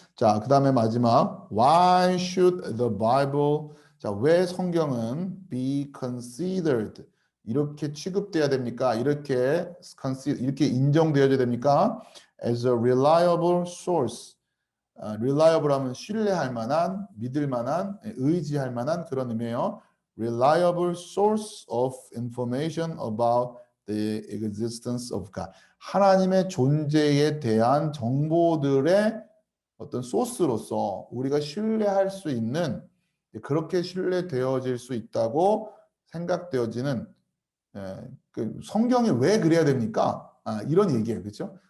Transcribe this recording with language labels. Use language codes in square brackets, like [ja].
[ko] 자, 그다음에 마지막 [en] Why should the Bible [ko] 자, 왜 성경은 [en] be considered [ko] 이렇게 취급돼야 됩니까? 이렇게 인정되어야 됩니까? [en] As a reliable source. [ko] reliable 하면 신뢰할 만한, 믿을 만한, 의지할 만한 그런 의미예요. [en] Reliable source of information about the existence of God. [ko] 하나님의 존재에 대한 정보들의 어떤 소스로서 우리가 신뢰할 수 있는 그렇게 신뢰되어질 수 있다고 생각되어지는 그 성경이 왜 그래야 됩니까? 이런 얘기예요. 그렇죠?